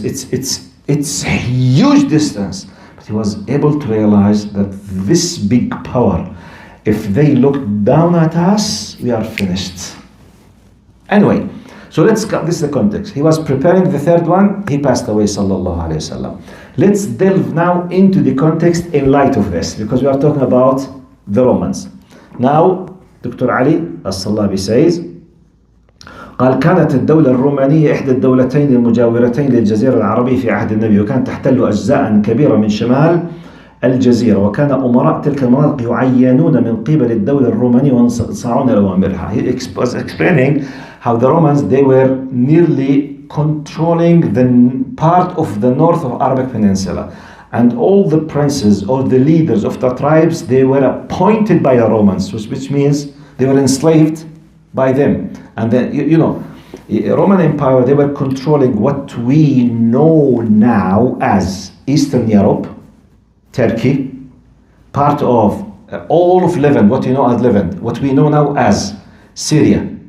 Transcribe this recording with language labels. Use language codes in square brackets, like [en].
[en] It's a huge distance. But he was able to realize that this big power, if they look down at us, we are finished. Anyway, so this is the context. He was preparing the third one, he passed away, sallallahu alayhi wasallam. Let's delve now into the context in light of this, because we are talking about the Romans. Now, Dr. [ar] Ali As-Sallabi [en] says, [ar] قال كانت الدولة الرومانية إحدى الدولتين المجاورتين للجزيرة العربية في عهد النبي، وكانت تحتل أجزاء كبيرة من شمال الجزيرة، وكان أمراء تلك المناطق يعينون من قبل الدولة الرومانية وينصاعون لأوامرها. [en] He was explaining how the Romans, they were nearly controlling the part of the north of Arabic Peninsula. And all the princes or the leaders of the tribes, they were appointed by the Romans, which means they were enslaved by them. And then, Roman Empire, they were controlling what we know now as Eastern Europe, Turkey, part of all of Levant, what you know as Levant, what we know now as Syria,